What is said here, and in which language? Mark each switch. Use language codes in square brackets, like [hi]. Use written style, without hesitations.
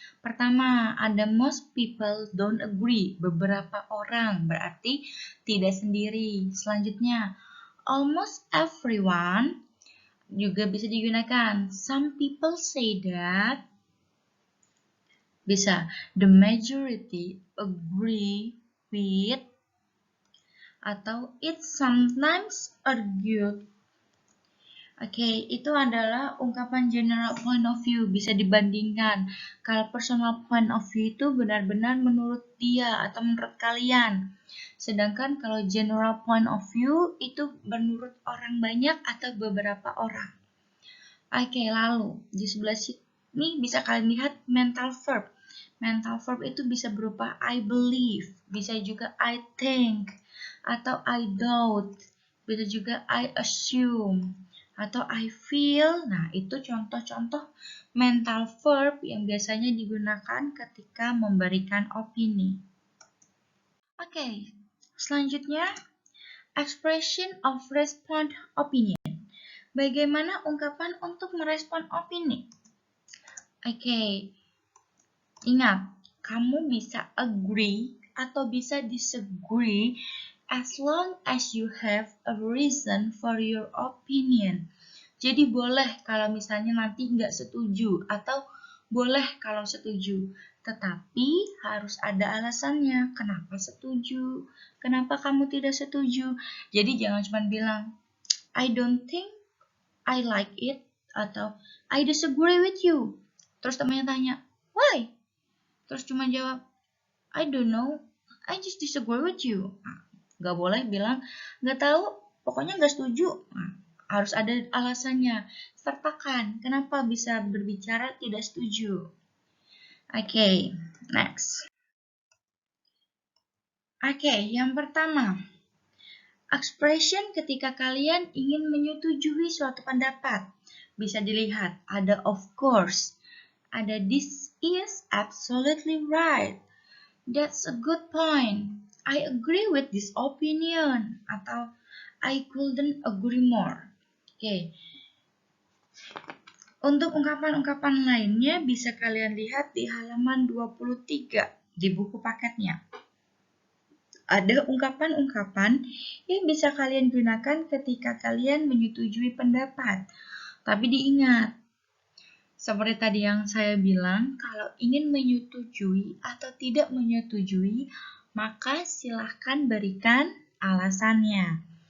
[id] Pertama, ada [en] most people don't agree. [id] Beberapa orang, berarti tidak sendiri. Selanjutnya, [en] almost everyone [id] juga bisa digunakan. [en] Some people say that. [id] Bisa, [en] the majority agree with, [id] atau [en] it's sometimes argued. [id] Oke, itu adalah ungkapan general point of view, bisa dibandingkan. Kalau personal point of view itu benar-benar menurut dia atau menurut kalian. Sedangkan kalau general point of view itu menurut orang banyak atau beberapa orang. Oke, lalu di sebelah sini bisa kalian lihat mental verb. Mental verb itu bisa berupa I believe, bisa juga I think, atau I doubt, bisa juga I assume, atau I feel. Nah, itu contoh-contoh mental verb yang biasanya digunakan ketika memberikan opini. Oke, selanjutnya [en] expression of response opinion. [id] Bagaimana ungkapan untuk merespon opini? Oke, ingat, kamu bisa agree atau bisa disagree [en] as long as you have a reason for your opinion. [id] Jadi boleh kalau misalnya nanti nggak setuju atau boleh kalau setuju. Tetapi harus ada alasannya. Kenapa setuju? Kenapa kamu tidak setuju? Jadi jangan cuma bilang, [en] I don't think I like it, [id] atau [en] I disagree with you. [id] Terus temannya tanya, [en] why? [id] Terus cuma jawab, [en] I don't know, I just disagree with you. [id] Nah, gak boleh bilang, gak tahu, pokoknya gak setuju. Nah, harus ada alasannya. Sertakan, kenapa bisa berbicara tidak setuju. Oke, next. Oke, yang pertama. Expression ketika kalian ingin menyetujui suatu pendapat. Bisa dilihat, ada [en] of course, [id] ada [en] this is absolutely right, that's a good point, I agree with this opinion, [id] atau [en] I couldn't agree more. [id] Oke. Untuk ungkapan-ungkapan lainnya bisa kalian lihat di halaman 23 di buku paketnya. Ada ungkapan-ungkapan yang bisa kalian gunakan ketika kalian menyetujui pendapat. Tapi diingat, seperti tadi yang saya bilang, kalau ingin menyetujui atau tidak menyetujui, maka silahkan berikan alasannya.